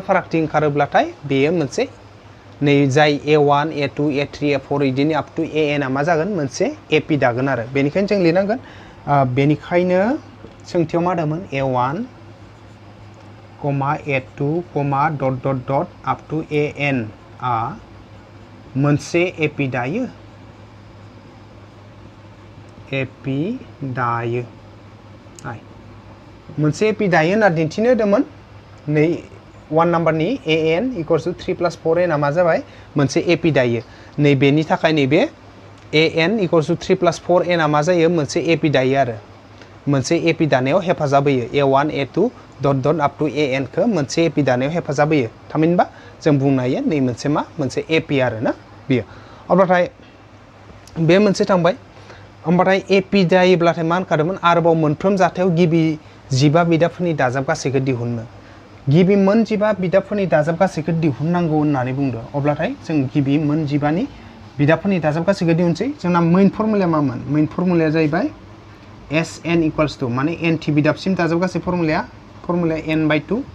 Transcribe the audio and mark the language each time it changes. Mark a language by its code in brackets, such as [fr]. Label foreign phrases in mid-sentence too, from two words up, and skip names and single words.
[brx] फारागथि ओंखारोब्लाथाय बेयो मोनसे नै जाय A1 A2 A3 A4 इदिनो [en] up to [brx] AN आ मा जागोन मोनसे AP दागोन आरो बेनिखायनो जों लिरनांगोन बेनिखायनो सोंथियाव मा दंमोन A1 A2 [en] dot dot dot up to [brx] AN आ मोनसे AP दायो AP दायो मोनसे AP दायो होनना दिन्थिनो होदोंमोन नै 1 नाम्बारनि AN [en] equals to 3 plus 4N [brx] आ मा जाबाय मोनसे AP दायो नैबेनि थाखाय नैबे AN [en] equals to 3 plus [brx] 4N आ मा जायो मोनसे AP दायो आरो मोनसे AP दानायाव हेफाजाब होयो A1 A2 [en] dot dot up to [brx] AN खौ मोनसे AP दानायाव हेफाजाब होयो थामहिनबा जों बुंनो हायो नै मोनसे मा मोनसे AP आरो ना बेयो अब्लाथाय बे मोनसे थांबाय होमबाथाय AP जायोब्लाथाय मा होनखादोंमोन आरोबाव मोनफ्रोम जाथायाव गिबि 15 बिदाफोरनि दाजाब गासैखौ दिहुननो गिबि मोन 15 बिदाफोरनि दाजाब गासैखौ दिहुननांगौ होननानै बुंदों अब्लाथाय जों गिबि मोन 15 नि बिदाफोरनि दाजाब गासैखौ दिहुनसै जोंना [en] main formula [brx] मामोन [en] main formula [brx] जाहैबाय SN [en] equals to [brx] माने n थि बिदाबसिम दाजाब गासै फर्मुलाया n/2